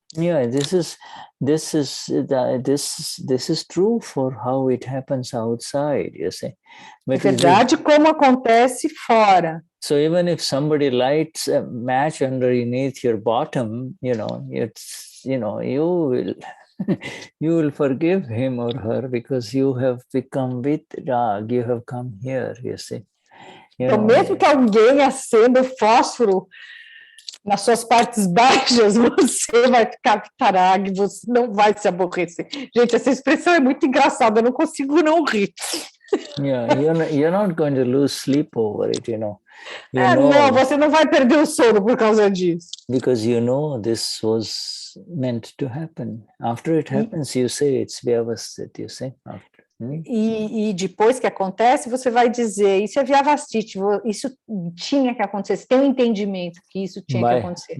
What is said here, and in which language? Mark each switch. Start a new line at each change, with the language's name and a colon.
English: Yeah, this is true for how it happens outside, you see.
Portuguese: É verdade como acontece fora.
English: So even if somebody lights a match underneath your bottom, you will forgive him or her because you have become with Rag, you have come here, you see.
Portuguese: Então, mesmo que alguém acenda o fósforo nas suas partes baixas, você vai ficar tarag, você não vai se aborrecer. Gente, essa expressão é muito engraçada, eu não consigo não rir.
English: Yeah, you're not going to lose sleep over it,
Portuguese: Não, você não vai perder o sono por causa disso.
English: Because this was meant to happen. After it happens, you say it's Vyavasthit, you say.
Portuguese: E depois que acontece, você vai dizer, isso é Vyavasthit, isso tinha que acontecer, você tem um entendimento que isso tinha que acontecer.